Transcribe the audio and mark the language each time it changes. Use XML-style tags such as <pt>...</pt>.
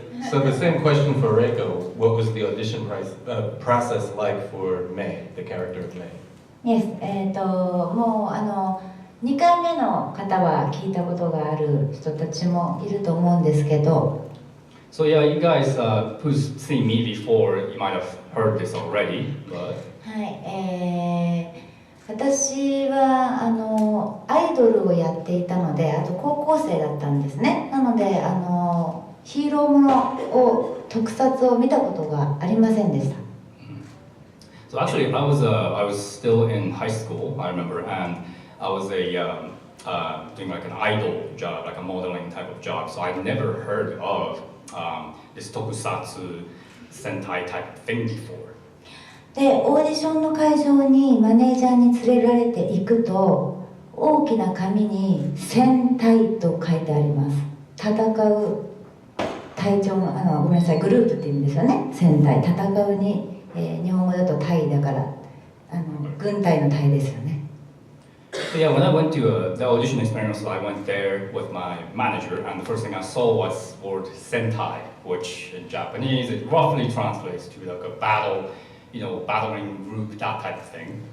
<en>So the same question for Reiko, what was the audition process like for Mei, the character of Mei?</en> <ja>Yes, もう2回目の方は聞いたことがある人たちもいると思うんですけど、</ja> <en>So yeah, you guys who's seen me before, you might have heard this already, but</en> <ja>はい、私はアイドルをやっていたので、あと高校生だったんですね。なのでヒーローものを特撮を見たことがありませんでした。</ja> <en>So actually, I was still in high school, I remember, and I was doing like an idol job, like a modeling type of job. So I'd never heard of this tokusatsu Sentai type of thing before.</en> <ja>でオーディションの会場にマネージャーに連れられていくと、大きな紙に戦隊と書いてあります。戦う隊長のごめんなさい、グループって言うんですよね。戦隊、戦うに、日本語だと隊だから軍隊の隊ですよね。</ja> <en>So yeah, when I went to the audition experience, I went there with my manager, and the first thing I saw was the word Sentai, which in Japanese it roughly translates to like a battle, battling group, that type of thing.</en>